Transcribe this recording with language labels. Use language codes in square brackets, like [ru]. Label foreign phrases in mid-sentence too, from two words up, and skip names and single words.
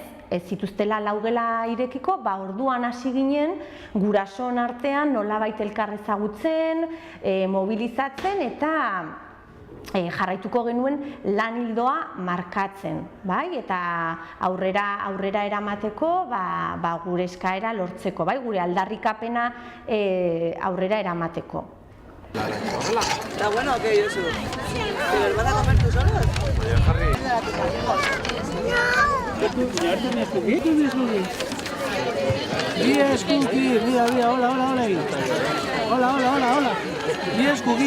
[eu] ez zituztela 4 gela irekiko, orduan hasi ginen gurasoen artean nolabait elkar ezagutzen, mobilizatzen eta jarraituko genuen lan ildoa markatzen, eta aurrera eramateko gure eskaera lortzeko, gure aldarrikapena aurrera eramateko. [es] ¿Está bueno o qué, Josu? ¿Te los vas a comer tú solos? [en] Yes, cookie, [es] mira, hola. [en] Hola. Yes, cookie.